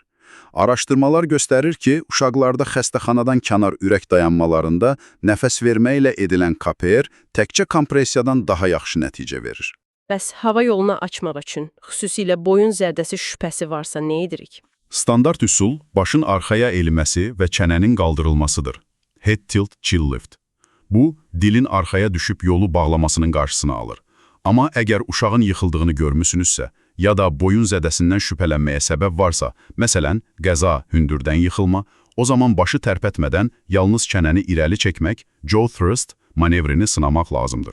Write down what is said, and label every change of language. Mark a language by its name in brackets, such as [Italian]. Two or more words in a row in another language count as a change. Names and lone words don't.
[Azerbaijani] Araşdırmalar göstərir ki, uşaqlarda xəstəxanadan kənar ürək dayanmalarında nəfəs verməklə edilən KPR təkcə kompressiyadan daha yaxşı nəticə verir. Bəs hava yolunu açmaq üçün, xüsusilə boyun zədəsi şübhəsi varsa nə edirik? Standart üsul başın arxaya eğilməsi və çənənin qaldırılmasıdır. [English] Head tilt chill lift. [Azerbaijani] Bu, dilin arxaya düşüb yolu bağlamasının qarşısını alır. Amma əgər uşağın yıxıldığını görmüsünüzsə, ya da boyun zədəsindən şübhələnməyə səbəb varsa, məsələn, qəza, hündürdən yıxılma, o zaman başı tərpətmədən yalnız çənəni irəli çəkmək, [English] jaw thrust [Azerbaijani] manevrini sınamaq lazımdır.